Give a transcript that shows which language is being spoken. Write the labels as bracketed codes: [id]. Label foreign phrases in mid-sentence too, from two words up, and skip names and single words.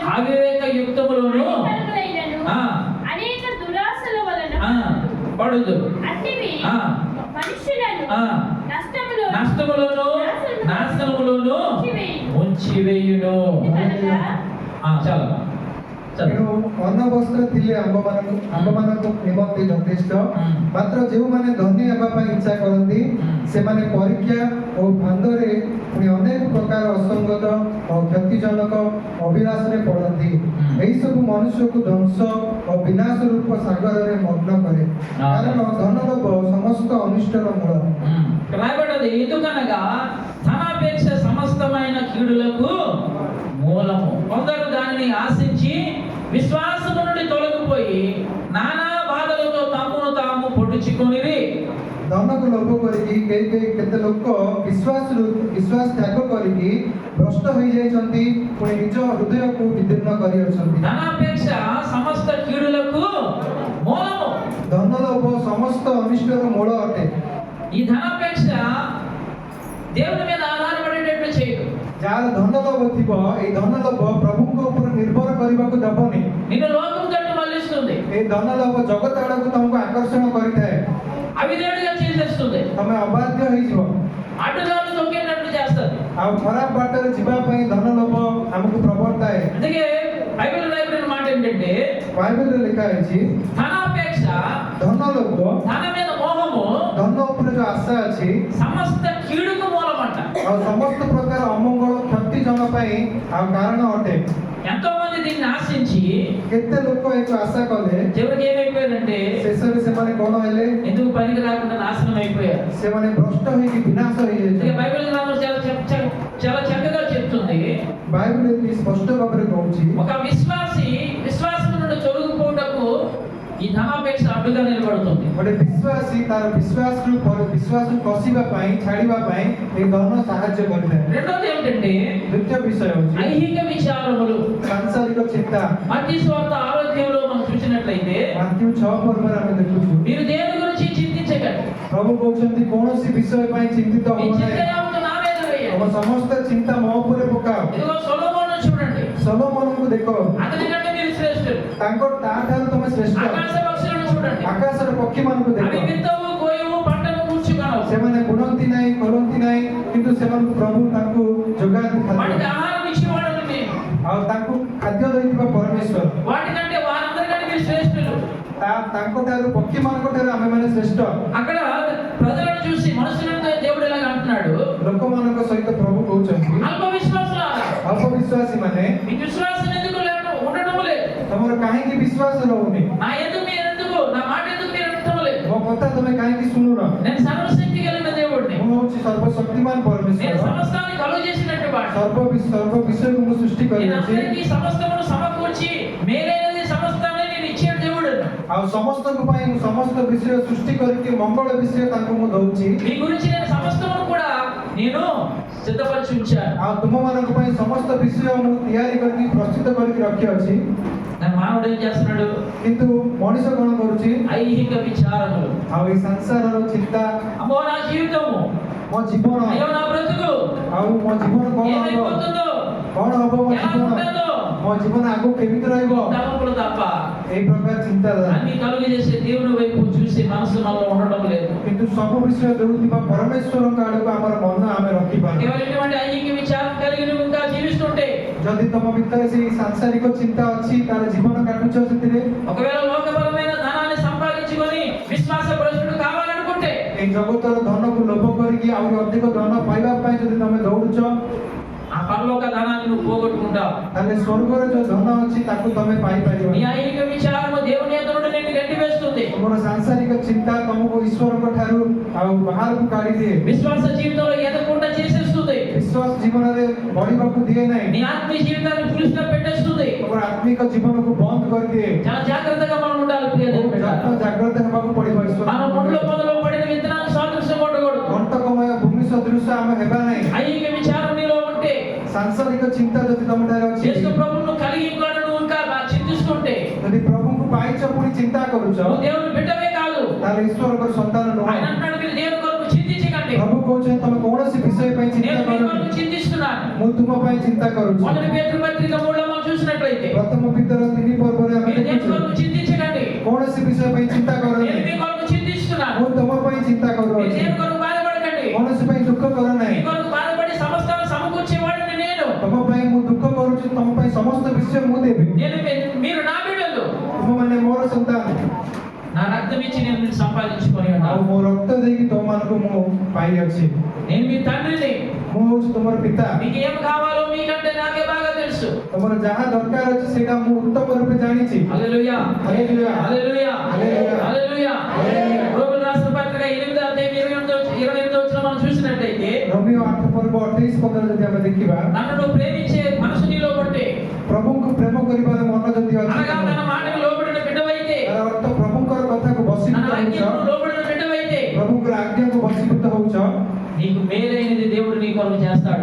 [te] అవివేక యుక్తములోను హానికరములైనను ఆ, అనేక దురాశల వలన ఆ, పడుదు అట్టివి ఆ, మనుష్యులను ఆ, నష్టములోను నష్టములోను నాశనములోను ఉంచివేయును. చాలా [or] ତେଣୁ ଅନ୍ନ ବସ୍ତ୍ର ଥିଲେ ଆମ୍ଭମାନଙ୍କ ନିମନ୍ତେ ଯଥେଷ୍ଟ, ମାତ୍ର ଯେଉଁମାନେ ଧନୀ ହେବା ପାଇଁ ଇଚ୍ଛା କରନ୍ତି ସେମାନେ ପରୀକ୍ଷା ଓ ଫାନ୍ଦରେ ପୁଣି ଅନେକ ପ୍ରକାର ଅସଙ୍ଗତ ଓ କ୍ଷତିଜନକ ଅଭିଳାଷରେ ପଡ଼ନ୍ତି। ଏହିସବୁ ମନୁଷ୍ୟକୁ ଧ୍ୱଂସ ଓ ବିନାଶ ରୂପ ସାଗରରେ ମଗ୍ନ କରେ, କାରଣ ଧନଲୋଭ ସମସ୍ତ ଅନିଷ୍ଟର ମୂଳ। [te] రాయబడ్డది, ఎందుకనగా ధనాపేక్ష సమస్తమైన కీడులకు మూలము. కొందరు దానిని ఆశించి విశ్వాసము నుండి తొలగిపోయి నానా బాధలతో తమను తాము పొడుచుకొనిరి। [or] ଧନକୁ ଲୋଭ କରିକି କେତେ ଲୋକ ବିଶ୍ୱାସ ତ୍ୟାଗ କରିକି ଭ୍ରଷ୍ଟ ହୋଇଯାଇଛନ୍ତି, ପୁଣି ନିଜ ହୃଦୟକୁ ବିଦୀର୍ଣ୍ଣ କରିଅଛନ୍ତି। [te] ధనాపేక్ష సమస్త కీడులకు మూలము। [or] ଧନଲୋଭ ସମସ୍ତ ଅନିଷ୍ଟର ମୂଳ ଅଟେ। [te] ఈ ధనాపేక్ష దేవుని మీద ఆధారపడేటట్లు చేయదు। [or] ଯାହାର ଧନଲୋଭ ଥିବ, ଏଇ ଧନଲୋଭ ପ୍ରଭୁଙ୍କ ଉପରେ ନିର୍ଭର କରିବାକୁ ଦେବନି। [te] నిన్ను లోకం తట్టు మళ్ళిస్తుంది, [or] ଏଇ ଧନଲୋଭ ଜଗତ ଆଡକୁ ତମକୁ ଆକର୍ଷଣ କରିଥାଏ, [te] అవిధేయుడిగా చేసేస్తుంది, [or] ତମେ ଅବାଧ୍ୟ ହେଇଯିବ, [te] అడ్డుదారులు తొక్కేటట్లు చేస్తుంది। [or] ଆଉ ଖରାପ ବାଟରେ ଯିବା ପାଇଁ ଧନଲୋଭ ଆମକୁ ପ୍ରବର୍ତ୍ତାଏ। [te] అందుకే బైబిల్ రాయబడిన మాట ఏంటంటే [or] ବାଇବେଲରେ ଲେଖା ହେଇଛି, [te] ధనాపేక్ష, [or] ଧନଲୋଭ, [te] ధన మీద మోహము [or] ଧନ ଉପରେ ଯୋଉ ଆଶା ଅଛି, [te] సమస్త కీడుకు మూలమంట। [or] ଆଉ ସମସ୍ତ ପ୍ରକାର ଅମଙ୍ଗଳ କ୍ଷତିଜନ ପାଇଁ ଆଉ କାରଣ ଅଟେ। [te] ఎంతో మంది దీన్ని ఆశించి [or] କେତେ ଲୋକ ଏକୁ ଆଶା କଲେ, [te] చివరికి ఏమైపోయారంటే [or] ଶେଷରେ ସେମାନେ କଣ ହେଲେ, [te] ఎందుకు పనికి రాకుండా నాశనం అయిపోయారు। [or] ସେମାନେ భ్రଷ୍ଟ ହେଇକି ବିନାଶ [te] ఇక [or] ହେଇଯାଇଛନ୍ତି। [te] బైబిల్ గ్రంథం చాలా చక్కగా చెప్తుంది, [or] ବାଇବେଲ ଏଠି ସ୍ପଷ୍ଟ ଭାବରେ କହୁଛି, [te] ఒక విశ్వాసం నుండి తొలగిపోవటకు ఈ ధనాపేక్ష అడ్డుగా నిలబడుతుంది। [or] ଗୋଟେ ବିଶ୍ୱାସୀ ତାର ବିଶ୍ୱାସରୁ ଖସିବା ପାଇଁ, ଛାଡ଼ିବା ପାଇଁ ଏଇ ଧନ ସାହାଯ୍ୟ କରିଥାଏ। [te] రెండోది ఏమిటంటే [or] ଦ୍ୱିତୀୟ ବିଷୟ ହେଉଛି [te] ఐహిక విచారములు। [or] ସାଂସାରିକ ଚିନ୍ତା। [te] మత్తయి సువార్త 6వ అధ్యాయంలో మనం చూసినట్లయితే [or] ମାଥ୍ୟୁ 6 ପର୍ବରେ ଆମେ ଦେଖୁଛୁ, [te] మీరు దేని గురించి చింతించకండి, [or] ପ୍ରଭୁ କହୁଛନ୍ତି କୌଣସି ବିଷୟ ପାଇଁ ଚିନ୍ତିତ [te] మీ [or] ହବ [te] చింత [or] ନାହିଁ, [te] యావత్తు నా మీద వేయండి। [or] ତମ ସମସ୍ତ ଚିନ୍ତା ମୋ ଉପରେ ପକାଅ। [te] ఇదిగో సొలొమోనును చూడండి, [or] ସଲୋମନଙ୍କୁ ଦେଖ, [te] అతని కంటే మీరు శ్రేష్ఠులు। [or] ତାଠାରୁ ତମେ ଶ୍ରେଷ୍ଠ। [te] ఆకాశ పక్షులను చూడండి, [or] ଆକାଶର ପକ୍ଷୀମାନଙ୍କୁ ଦେଖ, [te] అవి విత్తవు, కోయవు, పంటను కూర్చుకొనవు, [or] ସେମାନେ ବୁଣନ୍ତି ନାହିଁ, ଖୋଲନ୍ତି ନାହିଁ, କିନ୍ତୁ ସେମାନଙ୍କୁ ପ୍ରଭୁ ତାଙ୍କୁ ଯୋଗାନ୍ତି [te] వాటికి [or] ଖାଦ୍ୟ, [te] ఆహారం ఇచ్చేవాడు నేను, [or] ଆଉ ତାଙ୍କୁ ଖାଦ୍ୟ ଦେଇଥିବା ପରମେଶ୍ୱର। [te] వాటికంటే వారందరికంటే మీరు శ్రేష్ఠులు। [or] ତାଙ୍କଠାରୁ ପକ୍ଷୀମାନଙ୍କ ଠାରୁ ଆମେମାନେ ଶ୍ରେଷ୍ଠ। [te] అక్కడ ప్రజలను చూసి మనుషులతో దేవుడు ఇలాగ అంటున్నాడు, [or] ଲୋକମାନଙ୍କ ସହିତ ପ୍ରଭୁ କହୁଛନ୍ତି, [te] అల్ప విశ్వాసులారా, [or] ଅଳ୍ପ ବିଶ୍ୱାସୀ ମାନେ [te] మీ విశ్వాసం ఎందుకు ఉండడం లేదు, [or] ତମର କାହିଁକି ବିଶ୍ୱାସ ରହୁନି, [te] నా మాట ఎందుకు మీరు వినటం లేదు, [or] ମୋ କଥା ତମେ କାହିଁକି ଶୁଣୁନ, [te] నేను సర్వశక్తి కలిగిన దేవుడిని, [or] ମୁଁ ହଉଛି ସର୍ବଶକ୍ତିମାନ [te] నేను [or] ପରମେଶ୍ୱର, [te] సమస్తాన్ని కలుగ చేసినట్టు వాడు, [or] ସର୍ବ ବିଷୟକୁ ମୁଁ ସୃଷ୍ଟି [te] నేను [or] କରିଅଛି, [te] అందరికీ సమస్తమును సమకూర్చి మేలైనది సమస్తాన్ని నేను ఇచ్చే దేవుడు, [or] ଆଉ ସମସ୍ତଙ୍କ ପାଇଁ ମୁଁ ସମସ୍ତ ବିଷୟ ସୃଷ୍ଟି କରିକି ମଙ୍ଗଳ ବିଷୟ ତାଙ୍କୁ ମୁଁ ଦଉଛି, [te] మీ గురించి నేను సమస్తమును కూడా నేను సిద్ధపరిచి ఉంచాను। [or] ଆଉ ତୁମମାନଙ୍କ ପାଇଁ ସମସ୍ତ ବିଷୟ ମୁଁ ତିଆରି କରିକି ପ୍ରସ୍ତୁତ କରିକି ରଖିଅଛି। [te] నా మానవుడు ఏం చేస్తున్నాడు, [or] କିନ୍ତୁ ମଣିଷ କଣ କରୁଛି, [te] ఐహిక విచారములు, [or] ଆଉ ଏଇ ସଂସାରର ଚିନ୍ତା, [te] అమ్మో నా జీవితము, [or] ମୋ ଜୀବନ, [te] అయ్యో నా బ్రతుకు [or] ଆଉ ମୋ ଜୀବନ କଣ ହବ, [te] ఏమైపోతుందో, [or] କଣ ହବ ମୋ [te] ఎలా [or] ଜୀବନ, [te] ఉంటుందో, [or] ମୋ ଜୀବନ ଆଗକୁ କେମିତି ରହିବ, [te] తలంపులు తప్ప [or] ଏଇ ପ୍ରକାର ଚିନ୍ତାଧାରା। [te] అన్ని కలుగు చేసే దేవుని వైపు చూసి మనసు మనలో ఉండడం లేదు। [or] କିନ୍ତୁ ସବୁ ବିଷୟ ଦେଉଥିବା ପରମେଶ୍ୱରଙ୍କ ଆଡକୁ ଆମର ମନ ଆମେ ରଖିପାରୁ। [te] కేవలం ఇటువంటి ఐహిక విచారం కలిగి నువ్వు ఇంకా జీవిస్తుంటే [or] ଯଦି ତମ ତମ ଭିତରେ ସେଇ ସାଂସାରିକ ଚିନ୍ତା ଅଛି ତାର ଜୀବନ କାଟୁଛ ସେଥିରେ [te] ఒకవేళ లోకపరమైన ధనాన్ని సంపాదించుకొని విశ్వాస భ్రష్టుడు కావాలనుకుంటే [or] এই জগତର ଧନକୁ ଲୋଭ କରିକି ଆହୁରି ଅଧିକ ଧନ ପାଇବା ପାଇଁ ଯଦି ତମେ ଦୌଡୁଛ [te] ఆ పరలోక ధనాన్ని నువ్వు పోగొట్టుకుంటావు. [or] ତାହେଲେ ସ୍ୱର୍ଗରେ ଯୋଉ ଧନ ଅଛି ତାକୁ ତମେ ପାଇପାରିବ [te] నీ ఐహిక విచారము దేవుని ఎదుట నుండి నిన్ను గట్టివేస్తుంది. [or] ତମର ସାଂସାରିକ ଚିନ୍ତା ତମକୁ ଈଶ୍ୱରଙ୍କ ଠାରୁ ଆଉ ବାହାରକୁ କାଢିଦିଏ [te] విశ్వాస జీవితంలో ఎదగకుండా చేసేస్తుంది. [or] ବିଶ୍ୱାସ ଜୀବନରେ ବଢିବାକୁ ଦିଏ ନାହିଁ [te] నీ ఆత్మీయ జీవితాన్ని పులిస్లో పెట్టేస్తుంది. [or] ତମର ଆତ୍ମିକ ଜୀବନକୁ ବନ୍ଦ କରିଦିଏ [te] చాలా జాగ్రత్తగా మనం ఉండాలి ప్రియ దేవుని బిడ్డలారా. [or] ଜାଗ୍ରତ ହେବାକୁ ପଡିବ ଈଶ୍ୱର [te] మనం ఒంట్లో పొదలో పడిన విత్తనాన్ని సాదృశ్యం కొట్టకూడదు. [or] କଣ୍ଟକମୟ ଭୂମି ସଦୃଶ ଆମେ ହେବା ନାହିଁ [te] ఐహిక విచారం నీలో ఉంటే [or] ସାଂସାରିକ ଚିନ୍ତା ଯଦି ତମ ଠାରେ ଅଛି [te] యేసు ప్రభువును కలిగి ఇంకా నువ్వు ఇంకా చింతిస్తుంటే [or] ଯଦି ପ୍ରଭୁଙ୍କୁ ପାଇଛ ପୁଣି ଚିନ୍ତା କରୁଛ [te] నువ్వు దేవుని బిడ్డవే కాదు. [or] ତାହେଲେ ଈଶ୍ୱରଙ୍କର ସନ୍ତାନ ନୁହଁ [te] ఆయన అంటాడు మీరు దేవుని కొరకు చింతించకండి. [or] ପ୍ରଭୁ କହୁଛନ୍ତି ତମେ କୌଣସି ବିଷୟ ପାଇଁ ଚିନ୍ତା [te] నేను మీ [or] କରନି [te] కొరకు చింతిస్తున్నాను. [or] ମୁଁ ତୁମ ପାଇଁ ଚିନ୍ତା କରୁଛି [te] మొదటి పేతురు పత్రిక 3లో మనం చూసినట్లయితే [or] ପ୍ରଥମ ପିତର 3 ପର୍ବରେ ଆମେ [te] మీరు దేవుని [or] ଦେଖୁଛୁ [te] కొరకు చింతించకండి. [or] କୌଣସି ବିଷୟ ପାଇଁ ଚିନ୍ତା [te] నేను [or] କରନି [te] మీ కొరకు చింతిస్తున్నాను. [or] ମୁଁ ତମ ପାଇଁ ଚିନ୍ତା [te] మీరు [or] କରୁଅଛି [te] దేవుని కొరకు బాధపడకండి. [or] କୌଣସି ପାଇଁ ଦୁଃଖ କର [te] మీ [or] ନାହିଁ [te] కొరకు బాధపడి సమస్తాన్ని సమకూర్చేవాడిని నేను. [or] ତମ ପାଇଁ ମୁଁ ଦୁଃଖ କରୁଛି ତମ ପାଇଁ ସମସ୍ତ ବିଷୟ ମୁଁ ଦେବି [te] మీరు నా బిడ్డలు. [or] ତୁମମାନେ ମୋର ସନ୍ତାନ [te] నా రక్తం ఇచ్చి నేను నిన్ను సంపాదించుకొని [or] ଆଉ [te] ఉన్నాను. [or] ମୋ ରକ୍ତ ଦେଇକି ତମମାନଙ୍କୁ ମୁଁ ପାଇଅଛି [te] నేను మీ తండ్రిని. [or] ମୁଁ ହଉଛି ତୁମର ପିତା [te] మీకు ఏం కావాలో మీకంటే నాకే బాగా తెలుసు. [or] ତମର ଯାହା ଦରକାର ଅଛି ସେଇଟା ମୁଁ ଉତ୍ତମ ରୂପେ ଜାଣିଛି [te] హల్లెలూయా హల్లెలూయా హల్లెలూయా హల్లెలూయా హల్లెలూయా. రోమీయులకు రాసిన పత్రిక 8వ అధ్యాయం 28వ వచనం మనం చూసినట్లయితే [or] ରୋମିଓ 8 ପର୍ବ 28-15 ଯଦି ଆମେ ଦେଖିବା [te] నన్ను నువ్వు ప్రేమించే మనసు నీలో ఉంటే [or] ପ୍ରଭୁଙ୍କୁ ପ୍ରେମ କରିବାର ମନ ଯଦି ଅଛି [te] అనగా తన మాటకు లోబడిన బిడ్డవైతే [or] ତାର ଅର୍ଥ ପ୍ରଭୁଙ୍କର କଥାକୁ [te] తన [or] ବଶୀଭୂତ [te] ఆజ్ఞకు [or] ହଉଛ [te] లోబడిన బిడ్డవైతే [or] ପ୍ରଭୁଙ୍କର ଆଜ୍ଞାକୁ ବଶୀଭୂତ ହଉଛ [te] నీకు మేలైనది దేవుడు నీ కొరకు చేస్తాడు.